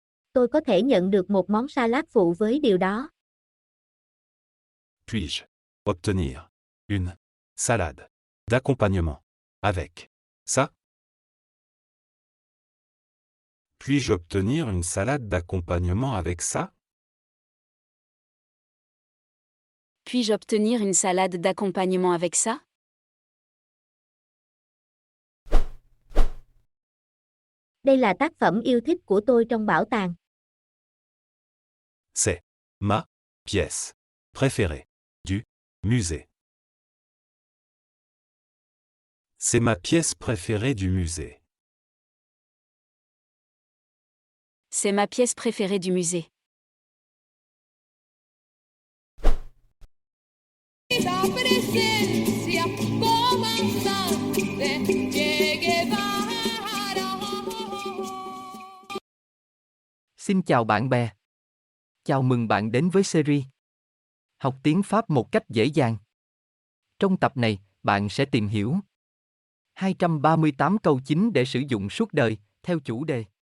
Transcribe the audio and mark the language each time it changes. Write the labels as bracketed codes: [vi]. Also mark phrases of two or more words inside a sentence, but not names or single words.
[vi] Tôi có thể nhận được một món salad phụ với điều đó. [fr] Puis-je obtenir une salade d'accompagnement avec ça? Puis-je obtenir une salade d'accompagnement avec ça? Puis-je obtenir une salade d'accompagnement avec ça? [vi] Đây là tác phẩm yêu thích của tôi trong bảo tàng. [fr] C'est ma pièce préférée du musée. C'est ma pièce préférée du musée. C'est ma pièce préférée du musée. [es] La presencia comandante Che Guevara. [vi] Xin chào bạn bè. Chào mừng bạn đến với series Học tiếng Pháp một cách dễ dàng. Trong tập này, bạn sẽ tìm hiểu 238 câu chính để sử dụng suốt đời, theo chủ đề.